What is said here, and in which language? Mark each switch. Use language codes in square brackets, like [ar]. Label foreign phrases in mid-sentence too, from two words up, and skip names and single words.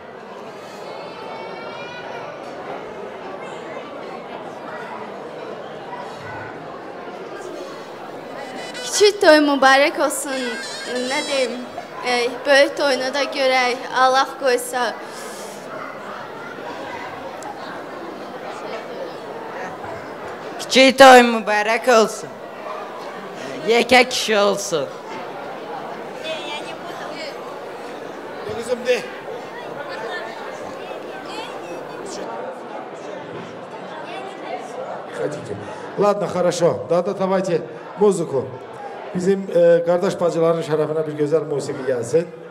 [az] Küçük toy mübarək olsun, nə deyim, böyük toyunu da görək, Allah qoysa. Küçük toy mübarək olsun, yekə kişi olsun. [tr] Kızım de. [ru] Ладно, хорошо. Да, давайте музыку. [az] Bizim kardeş bacıların şərəfinə bir gözəl musiqi gəlsin.